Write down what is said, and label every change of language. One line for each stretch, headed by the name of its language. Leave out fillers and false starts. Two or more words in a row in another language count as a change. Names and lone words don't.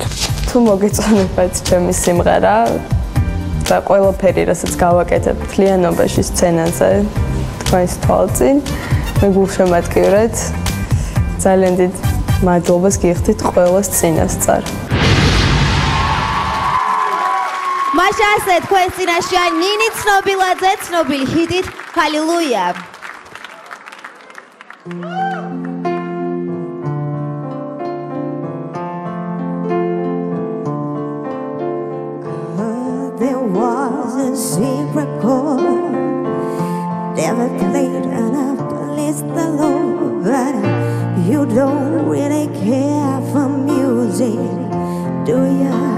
Georgian: თუ მოგეწონებათ ჩემი სიმღერა და ყველაფერი, რასაც გავაკეთებ მთლიანობაში სცენაზე, თქვენს თვალწინ, მე გულშემატკივრად ძალიან დიდ მადლობას გიხდით ყველას წინასწარ. მაშასე თქვენ წინაშეა ნინი ცნობილაძე, ცნობილი ჰიტით ჰალელუია.
English: There was a secret chord never played and I blessed the Lord, but you don't really care for music, do ya?